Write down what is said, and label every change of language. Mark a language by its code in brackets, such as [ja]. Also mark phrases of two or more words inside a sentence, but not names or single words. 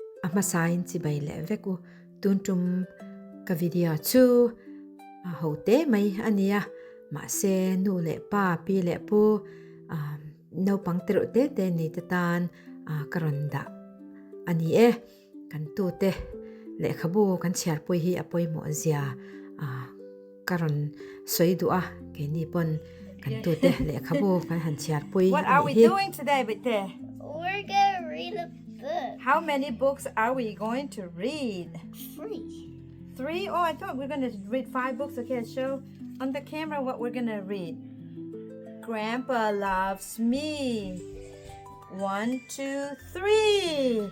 [lus] masain si bai le veku tuntum ka video chu hote mai ania ma se nu le pa pi le pu no pang tero te ni tan karonda ani kan Tute Lehkhabu kan Chhiar pui hi apoi mo zia karon soidua ke ni pon kan Tute Lehkhabu kan han Chhiar pui. [en] What are we doing today, Tute? We're gonna read a book. How many books are we going to read? 3. 3? Oh, I thought we were going to read 5 books. Okay, show on the camera what we're going to read. Grandpa Loves Me. 1, 2, 3.